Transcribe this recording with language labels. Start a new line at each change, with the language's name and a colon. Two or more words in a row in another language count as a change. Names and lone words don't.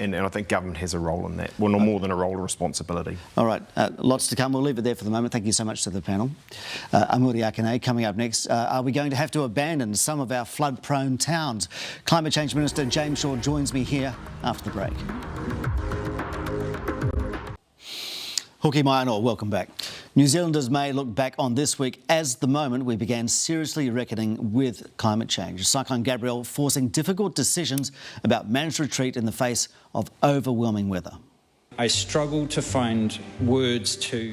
English: and I think government has a role in that. Well, no more than a role of responsibility. All right, lots to come. We'll leave it there for the moment. Thank you so much to the panel.
Māori: Amuri Akane,
English: coming up next. Are we going to have to abandon some of our flood-prone towns? Climate Change Minister James Shaw joins me here after the break.
Māori: Hoki mai anō,
English: welcome back. New Zealanders may look back on this week as the moment we began seriously reckoning with climate change. Cyclone Gabrielle forcing difficult decisions about managed retreat in the face of overwhelming weather. I struggle to find words to...